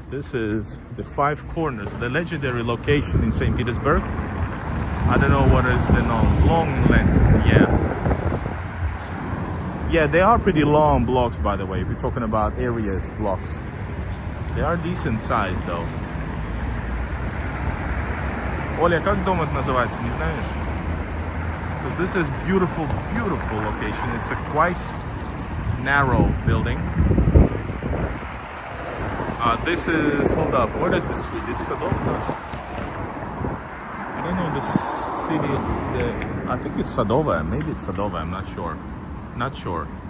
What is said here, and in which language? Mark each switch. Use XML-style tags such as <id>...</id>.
<en>This is the 5 corners, the legendary location in Saint Petersburg. I don't know what is the long length. Yeah, they are pretty long blocks, by the way. If you're talking about areas, blocks, they are decent size though.</en> <ru>Оля, как дом это называется, не знаешь?</ru> <en>So this is beautiful location. It's a quite narrow building. This is, hold up, what is the street? It's Sadova. I don't know the city. I think it's Sadova. Maybe it's Sadova. I'm not sure. Not sure.</en>